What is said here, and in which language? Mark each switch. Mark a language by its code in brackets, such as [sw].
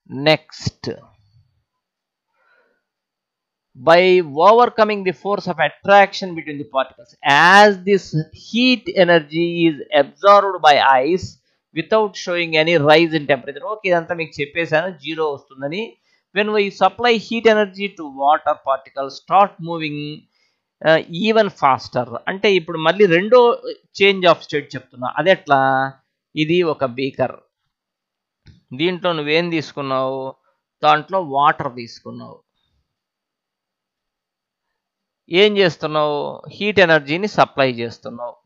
[en] Next, by overcoming the force of attraction between the particles, as this heat energy is absorbed by ice without showing any rise in temperature. [te] Okay, ఇదంతా మీకు చెప్పేసాను, zero వస్తుందని. [en] when we supply heat energy to water, particles start moving even faster. [te] అంటే ఇప్పుడు మళ్ళీ రెండో change of state చెప్తున్నా. అదెట్లా? ఇది ఒక బీకర్, దీంట్లో నువ్వేం తీసుకున్నావు? దాంట్లో వాటర్ తీసుకున్నావు. ఏం చేస్తున్నావు? హీట్ ఎనర్జీని సప్లై చేస్తున్నావు.